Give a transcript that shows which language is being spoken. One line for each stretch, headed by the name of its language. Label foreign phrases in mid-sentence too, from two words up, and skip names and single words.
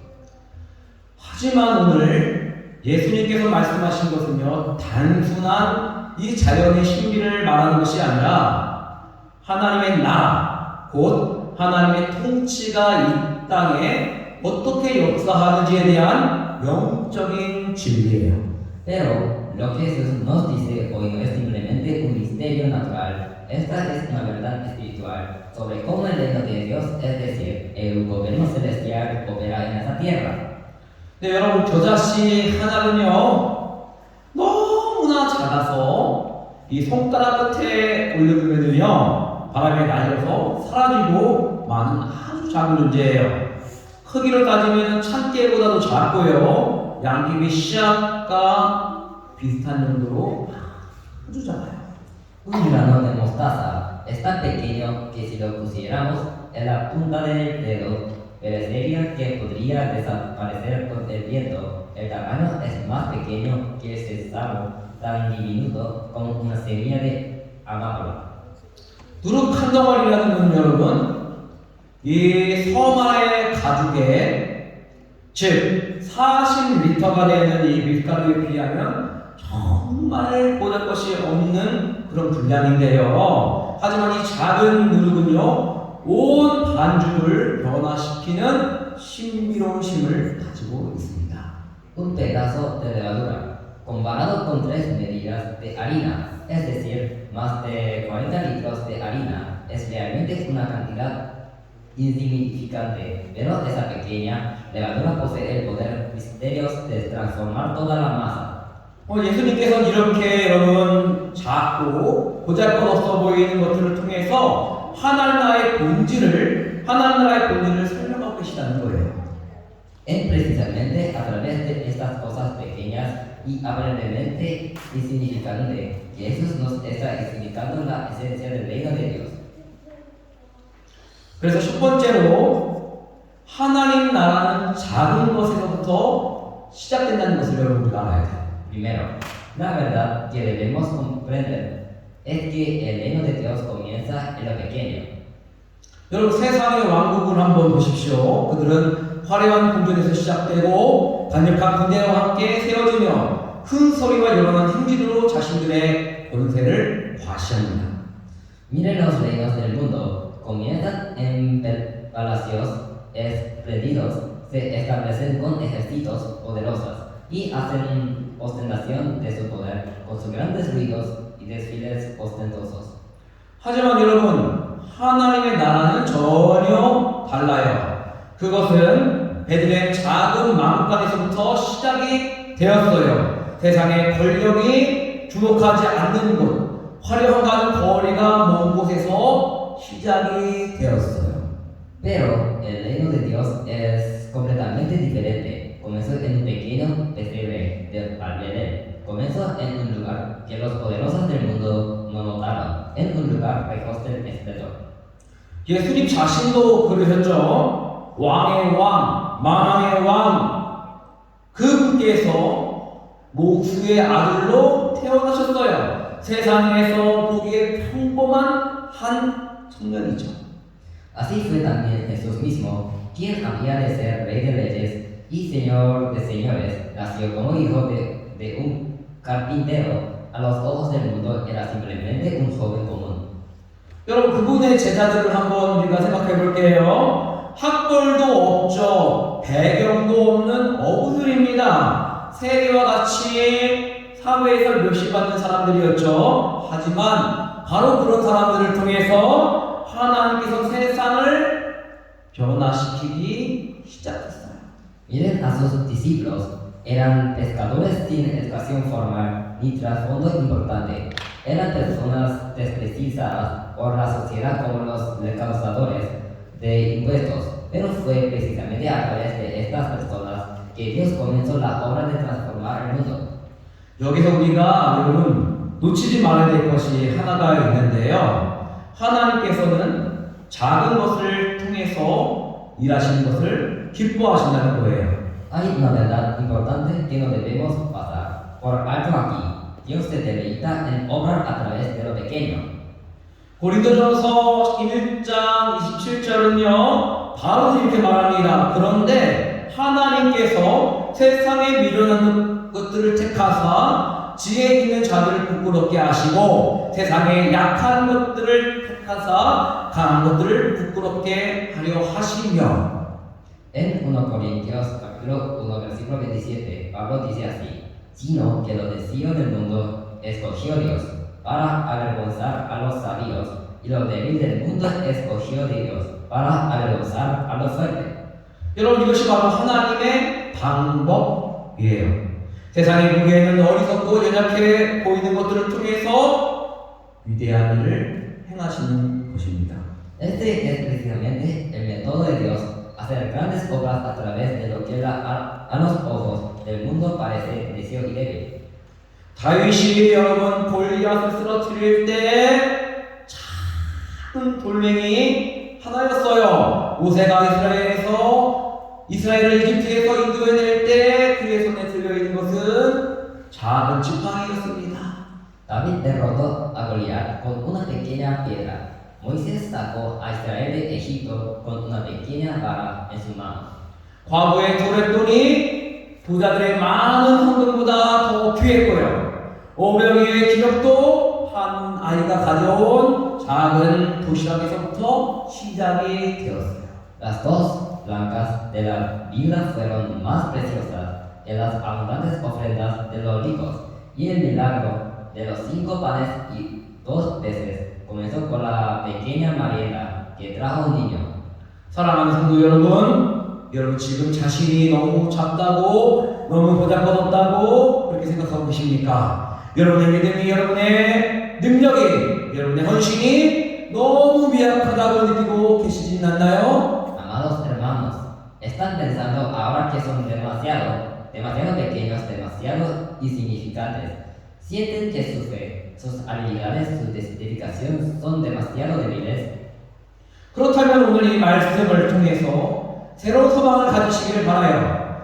Korean: 하지만 오늘 예수님께서 말씀하신 것은요 단순한 이 자연의 신비를 말하는 것이 아니라 하나님의 나라, 곧 하나님의 통치가 이 땅에 어떻게 역사하는지에 대한 영적인 진리예요.
Spanish: Pero lo que Jesús nos dice hoy no es simplemente un misterio natural, esta es una verdad espiritual sobre cómo el reino de Dios, es decir, el gobierno celestial, opera en esta tierra.
Korean: 네, 여러분, 겨자씨 하나는요 너무나 작아서 이 손가락 끝에 올려두면요 바람에 날려서 사라지고 마는 아주 작은 존재예요. 크기로 따지면 참깨보다도 작고요 양귀비 씨앗과 비슷한 정도로 아주 작아요.
Spanish: Un grano de mostaza es tan pequeño que si lo pusiéramos en la punta del dedo, parecería que podría desaparecer con el viento. El tamaño es más pequeño que el sésamo, tan diminuto como una semilla de amapola.
Korean: 누룩 한 덩어리라는 건 여러분 이 섬안의 가죽에 즉 40리터가 되는 이 밀가루에 비하면 정말 보잘것이 없는 그런 분량인데요. 하지만 이 작은 누룩은요 온 반죽을 변화시키는 신비로운 힘을 가지고 있습니다.
Spanish: Un pedazo de levadura, comparado con 3 medidas de harina, es decir, más de 40 litros de harina, es realmente una cantidad insignificante, pero esa pequeña levadura posee el poder misterioso de transformar toda la masa.
Korean: 예수님께서는 이렇게 여러분 작고 보잘것없어 보이는 것들을 통해서 하나님 나라의 본질을 설명하고 계시다는 거예요.
Spanish: Es precisamente a través de estas cosas pequeñas y aparentemente insignificantes que Jesús nos está explicando la esencia del reino de Dios.
Korean: 그래서 첫 번째로 하나님 나라는 작은 것에서부터 시작된다는 것을 여러분 우리가 알아야 돼요.
Spanish: Primero, la verdad que debemos comprender es que el reino de Dios comienza en lo pequeño.
Korean: 여러분 세상의 왕국을 한번 보십시오. 그들은 화려한 궁전에서 시작되고 강력한 군대와 함께 세워지며 큰 소리와 요란한 행진으로 자신들의 권세를 과시합니다.
Spanish: Miren los reinos del mundo, comienzan en palacios espléndidos, se establecen con ejércitos poderosos y hacen ostentación de su poder con sus grandes ruidos y desfiles ostentosos.
Korean: 하지만 여러분 하나님의 나라는 전혀 달라요. 그것은 베들레헴 작은 마구간에서부터 시작이 되었어요. 세상의 권력이 주목하지 않는 곳, 화려한 거리가 먼 곳에서 시작이 되었어요.
Spanish: Pero el reino de Dios es completamente diferente. Comenzó en un pequeño pesebre de Belén. Comenzó en un lugar que los poderosos del mundo no notaban, en un lugar lejos del esplendor.
Korean: 예수님 자신도 그러셨죠. 왕의 왕, 만왕의 왕, 그분께서 모수의 아들로 태어나셨어요. 세상에서 보기에 평범한 한 청년이죠.
Spanish: Así fue también Jesús mismo, quien había de ser rey de reyes y señor de señores, nació como hijo de un carpintero. A los ojos del mundo era simplemente un joven común.
Korean: 여러분 그분의 제자들을 한번 우리가 생각해 볼게요. 학벌도 없죠. 배경도 없는 어부들입니다. 세리와 같이 사회에서 멸시받는 사람들이었죠. 하지만 바로 그런 사람들을 통해서 하나님께서 세상을 변화시키기 시작했어요.
Spanish: Miren a sus discípulos, eran pescadores sin educación formal ni trasfondo importante. Eran personas despreciadas por la sociedad como los recaudadores de impuestos, pero fue precisamente a través de estas personas que Dios comenzó la obra de transformar el mundo.
Korean: 여기서 우리가 여러분 놓치지 말아야 될 것이 하나가 있는데요. 하나님께서는 작은 것을 통해서 일하시는 것을 기뻐하신다는 거예요.
Spanish: Hay una verdad importante que no debemos pasar por alto aquí. Dios se deleita en obrar a través de lo pequeño.
Korean: 고린도전서 1장 27절은요 바로 이렇게 말합니다. 그런데 하나님께서 세상에 미련한 것들을 택하사 지혜 있는 자들을 부끄럽게 하시고 세상에 약한 것들을 택하사 강한 것들을 부끄럽게 하려 하시며.
Spanish: En 1 Corintios capítulo 1 versículo 27, Pablo dice así: sino que lo deseo del mundo escogió Dios para avergonzar a los sabios, y lo débil del mundo escogió de Dios para avergonzar a los fuertes.
Korean: 여러분 이것이 바로 하나님의 방법이에요. 세상에 보기에는 어리석고 연약해 보이는 것들을 통해서 위대한 일을 행하시는 것입니다.
Spanish: Este es precisamente el método de Dios, hacer grandes obras a través de lo que a los ojos del mundo parece necio y débil.
Korean: 다윗이 여러분 골리앗을 쓰러뜨릴 때 작은 돌멩이 하나였어요. 모세가 이스라엘을 이집트에서 인도해낼 때 그의 손에 들려있는 것은 작은 지팡이였습니다.
Spanish: David derrotó a Goliat con una pequeña piedra. Moisés sacó a Israel de Egipto con una pequeña vara en su mano.
Korean: 과거에 도랬더니 부자들의 많은 헌금보다 더 귀했고요. 오병이어의 기록도 한 아이가 가져온 작은 도시락에서부터 시작이 되었어요.
Spanish: Las dos blancas de la viuda fueron más preciosas que las abundantes ofrendas de los ricos, y el milagro de los 5 panes y 2 peces comenzó con la pequeña Mariela que trajo un niño.
Korean: 사랑하는 성도 여러분 지금 자신이 너무 작다고 너무 보잘것없다고 그렇게 생각하고 계십니까? 여러분의 믿음이 여러분의 능력이, 여러분의 헌신이 너무 미약하다고 느끼고 계시진 않나요?
Spanish: Amados hermanos, ¿están pensando ahora que son demasiado pequeños, demasiado insignificantes? ¿Sienten que su fe, sus habilidades, su dedicación son demasiado débiles?
Korean: 그렇다면 오늘 이 말씀을 통해서 새로운 소망을 가지시기를 바라요.